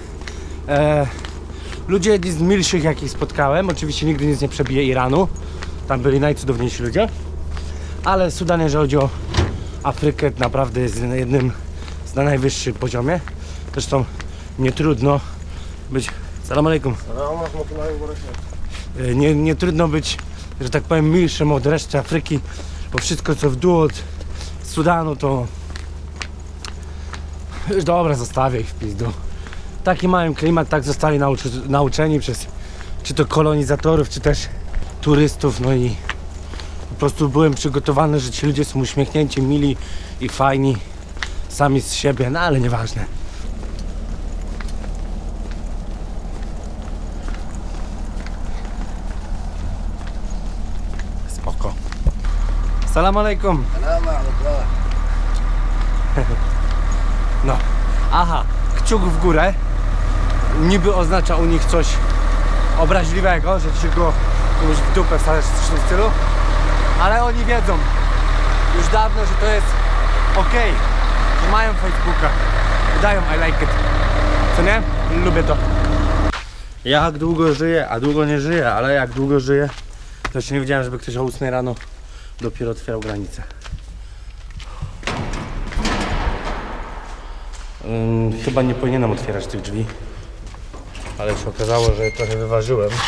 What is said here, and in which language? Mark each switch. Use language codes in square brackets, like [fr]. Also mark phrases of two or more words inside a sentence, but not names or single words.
[pl] Ludzie jedni z milszych, jakich spotkałem. Oczywiście nigdy nic nie przebije Iranu. Tam byli najcudowniejsi ludzie. Ale Sudan, jeżeli chodzi o Afrykę, naprawdę jest jednym z na najwyższym poziomie. Zresztą nie trudno być... [ar] السلام عليكم. [pl] Nie trudno być, że tak powiem, milszym od reszty Afryki. Bo wszystko, co w dół od Sudanu, to... Już dobra, zostawię ich w pizdu. Taki mają klimat, tak zostali nauczeni przez czy to kolonizatorów, czy też turystów, no i po prostu byłem przygotowany, że ci ludzie są uśmiechnięci, mili i fajni sami z siebie, no ale nieważne. Spoko. [ar] السلام عليكم. [pl] No, aha, kciuk w górę niby oznacza u nich coś obraźliwego, że ci go komuś w dupę wsadzasz w tym stylu, ale oni wiedzą już dawno, że to jest okej, że mają Facebooka, dają [en] I like it, [pl] co nie? Lubię to. Jak długo żyję, a długo nie żyję, ale jak długo żyję, to jeszcze nie widziałem, żeby ktoś o 8 rano dopiero otwierał granicę. Chyba nie powinienem otwierać tych drzwi, ale się okazało, że trochę wyważyłem.